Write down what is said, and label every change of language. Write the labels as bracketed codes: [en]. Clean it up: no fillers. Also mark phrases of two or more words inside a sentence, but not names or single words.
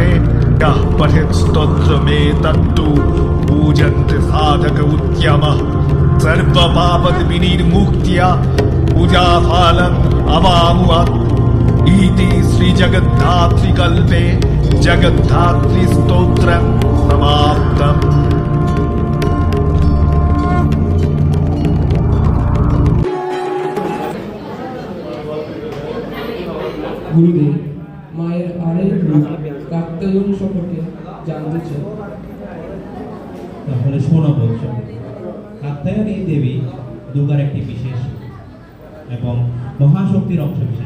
[sa] यः पठेत् स्तोत्रमे तत्तु पूजन्ते साधक उत्तमः सर्वपापद विनिर्मुक्त्या पूजाफलम् अवामुअत्। इति श्री जगद्धात्री कल्पे जगद्धात्री स्तोत्रं समाप्तम्। [bn] গুরুদেব, মায়ের আরেক রূপ কাত্যায়নী সম্পর্কে জানতে চাই। তাহলে শোনো বলছ, কাত্যায়নী দেবী দুর্গার একটি বিশেষ এবং মহাশক্তির অংশবিশেষ।